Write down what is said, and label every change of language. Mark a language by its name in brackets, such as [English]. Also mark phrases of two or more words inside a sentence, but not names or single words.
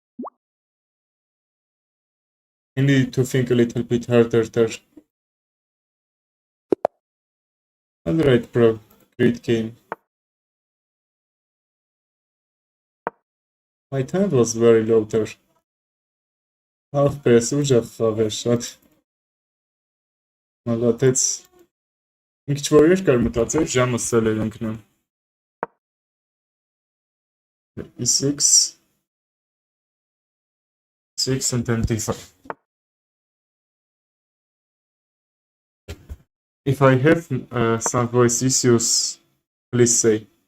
[English] You need to think a little bit harder there. Alright, bro. Great game. My time was very low there. Half pass, [Russian] уже shot. Молодец. [Armenian] Ինչ որ երկար մտածել, ժամը սել էր ընկնում. [English] E6. 6 and then D5. If I have some voice issues, please say.